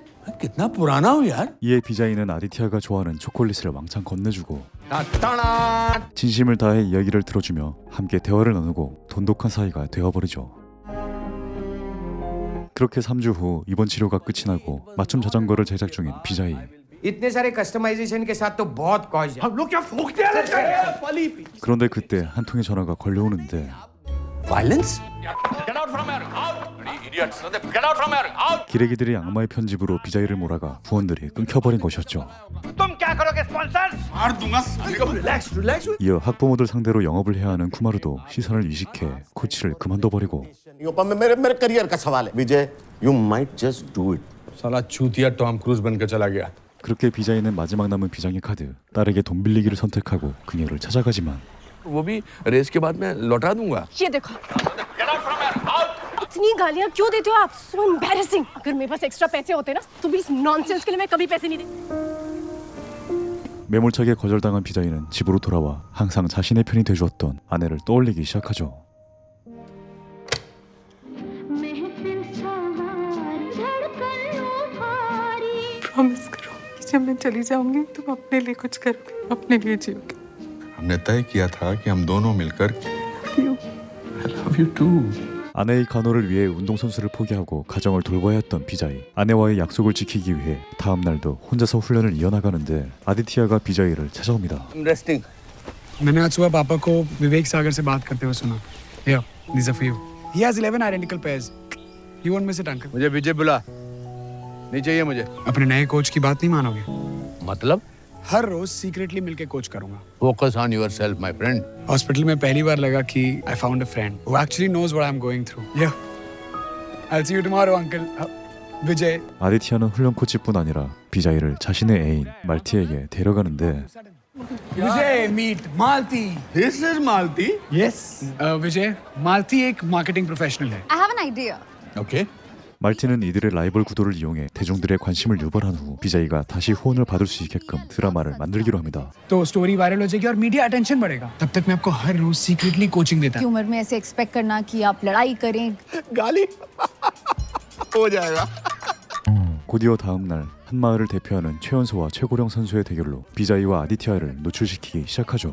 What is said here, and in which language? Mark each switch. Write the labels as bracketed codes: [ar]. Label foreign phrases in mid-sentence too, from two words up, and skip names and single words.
[hi] मैं कितना पुराना हूँ यार। [ko] 이에 비자이는 아디티아가 좋아하는 초콜릿을 왕창 건네주고 따따란. 진심을 다해 이야기를 들어주며 함께 대화를 나누고 돈독한 사이가 되어버리죠. 그렇게 3주 후 입원 치료가 끝이 나고 맞춤 자전거를 제작 중인 비자이. [hi] इतने सारे कस्टमाइजेशन के साथ तो बहुत कॉस्ट है। हम लोग क्या फूकते हैं? [ko] 그런데 그때 한 통의 전화가 걸려오는데 [en] Violence? [ko] 기레기들이 악마의 편집으로 비자이를 몰아가 후원들이 끊겨버린 것이었죠. [hi] तुम क्या करोगे स्पॉन्सर्स? मार दूंगा। रिलैक्स। [ko] 이어 학부모들 상대로 영업을 해야 하는 쿠마르도 시선을 이식해 코치를 그만둬버리고 [hi] मेरे करियर का सवाल है। विजय, [en] you might just do it. [hi] साला चूतिया टॉम क्रूज बनकर चला गया। [ko] 그렇게 비자이는 마지막 남은 비장의 카드 딸에게 돈 빌리기를 선택하고 그녀를 찾아가지만 [hi] वो भी रेस के बाद मैं लौटा दूंगा। ये देखो, इतनी गालियाँ क्यों देते हो आप? [en] So embarrassing. [hi] अगर मेरे पास एक्स्ट्रा पैसे होते ना तो भी इस नॉनसेंस के लिए मैं कभी पैसे नहीं दी। [ko] 매몰차게 거절당한 비자이는 집으로 돌아와 항상 자신의 편이 돼주었던 아내를 떠올리기 시작하죠. [hi] प्रॉमिस करो कि जब मैं चली जाऊंगी तुम अपने लिए कुछ करोगे, अपने लिए जियोगे। हमने तय किया था कि हम दोनों मिलकर [en] I love you too. [ko] 아내의 간호를 위해 운동선수를 포기하고 가정을 돌봐야 했던 비자이. 아내와의 약속을 지키기 위해 다음 날도 혼자서 훈련을 이어나가는데 아디티아가 비자이를 찾아옵니다. [en] Resting. [hi] मैंने आज सुबह पापा को विवेक सागर से बात करते हुए सुना। [en] Here, these are for you. He has 11 identical pairs. You won't miss it, uncle. [hi] मुझे विजय बुला। नहीं चाहिए मुझे। अपने नए कोच की बात नहीं मानोगे? मतलब? हर रोज सीक्रेटली मिलके कोच करूंगा। [en] Focus on yourself, my friend. [hi] हॉस्पिटल में पहली बार लगा कि [en] I found a friend who actually knows what I'm going through. [hi] Yeah. [en] I'll see you tomorrow, uncle. Vijay. [ko] 아디티아는 훈련 코치뿐 아니라 비자이를 자신의 애인 말티에게 데려가는데 [en] Vijay, meet Malti. This is Malti. Yes. [hi] Vijay, Malti एक [en] marketing professional [hi] है. [en] I have an idea. Okay. [ko] 말티는 이들의 라이벌 구도를 이용해 대중들의 관심을 유발한 후 비자이가 다시 후원을 받을 수 있게끔 드라마를 만들기로 합니다. [hi] तो [en] story viral [hi] हो जाएगी और [en] media attention [hi] बढ़ेगा. तब तक मैं आपको हर रोज सीक्रेटली कोचिंग देता. उम्र में ऐसे एक्सपेक्ट करना कि आप लड़ाई करें. गाली हो जाएगा. [ko] 곧이어 다음 날 한 마을을 대표하는 최연소와 최고령 선수의 대결로 비자이와 아디티아를 노출시키기 시작하죠.